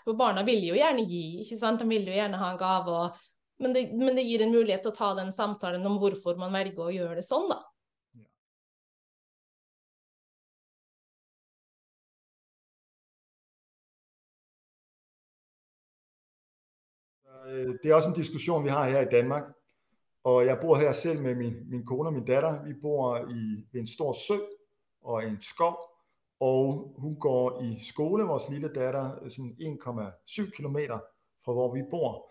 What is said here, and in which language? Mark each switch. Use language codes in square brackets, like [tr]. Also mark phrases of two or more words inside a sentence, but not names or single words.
[no] For barna vil jo gjerne gi, ikke sant? De vil jo gjerne ha en gave, men det gir en mulighet til å ta den samtalen om hvorfor man velger å gjøre det sånn da. [da] Det er også en diskussion, vi har her i Danmark, og jeg bor her selv med min kone og min datter. Vi bor ved en stor sø og en skov, og hun går i skole, vores lille datter, sådan 1,7 kilometer fra hvor vi bor.